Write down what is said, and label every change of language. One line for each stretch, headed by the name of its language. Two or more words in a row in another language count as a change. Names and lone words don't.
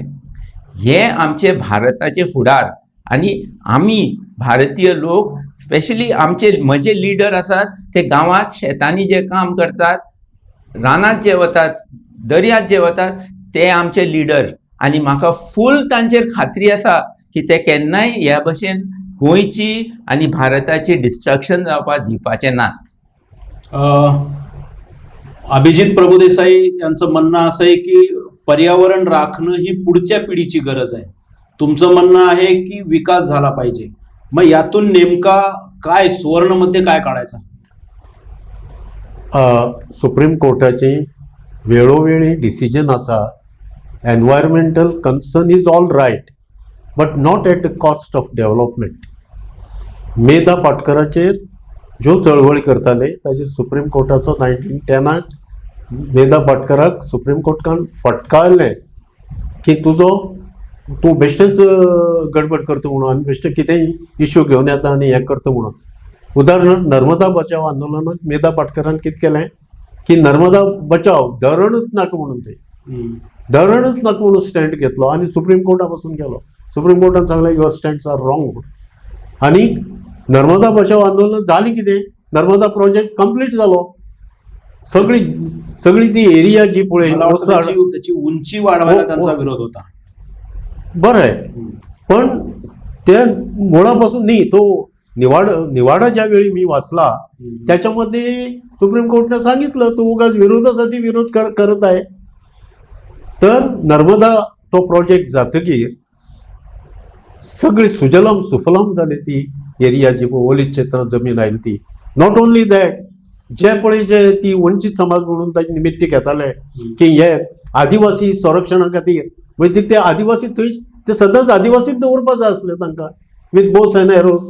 Konkani: हे आमचे भारताचे फुडार आनी आमी भारतीय लोक स्पेशली म्हजे लिडर आसात ते गांवांत शेतांनी जे काम करतात, रानांत जे वतात, दर्यांत जे वतात, ते आमचे लिडर आनी म्हाका फूल तांचेर खात्री आसा की ते केन्नाय ह्या भशेन गोंयची आनी भारताची डिस्ट्रक्शन जावपाक दिवपाचे नात.
Marathi: अभिजित प्रभुदेसाई यांचं म्हणणं असं आहे की पर्यावरण राखणं ही पुढच्या पिढीची गरज आहे. तुमचं म्हणणं आहे की विकास झाला पाहिजे. मग यातून नेमका काय सुवर्णमध्ये काय काढायचा?
Konkani: सुप्रीम कोर्टाची वेळोवेळी डिसिजन आसा,
English: environmental concern is all right but not at the cost of development.
Konkani: मेधा पाटकराचेर ज्यो चळवळी करताले ताचेर सुप्रीम कोर्टाचो 1910 मेधा पाटकराक सुप्रीम कोर्टान फटकारलें की तूं बेश्टेच गडबड करता म्हणून आनी बेश्टे कितेंय इश्यू घेवन येता आनी हें करता म्हणून. उदाहरणार्थ नर्मदा बचाव आंदोलनाक मेधा पाटकरान कितें केलें की नर्मदा बचाव धरणूच नाका म्हणून धरणूच नाका म्हणून स्टँड घेतलो आनी सुप्रीम कोर्टा पासून गेलो. सुप्रीम कोर्टान सांगलें
English: your stands are wrong.
Konkani: आनी नर्मदा बचाव आंदोलन जालें कितें, नर्मदा
English: project complete
Konkani: जालो. सगळी ती एरिया जी पळय
Marathi: त्याची उंची वाढवायला त्यांचा विरोध होता. बरं आहे, पण त्या मुळापासून नाही. तो निवाडा ज्या वेळी मी वाचला त्याच्यामध्ये सुप्रीम कोर्टने सांगितलं तो उगाच विरोधासाठी विरोध करत आहे.
Konkani: तर नर्मदा तो प्रोजेक्ट जातकीर सगळी सुजलाम सुफलाम जाली ती एरिया जी ओलीत क्षेत्रात जमीन आयली ती.
English: not only that,
Konkani: जे पळय जे ती वंचित समाज म्हणून ताचे निमित्त घेताले की हे आदिवासी संरक्षणा खातीर म्हणजे ते आदिवासी थंय ते सदांच आदिवासीच दवरपाक जाय आसले तांकां
English: with bows and arrows.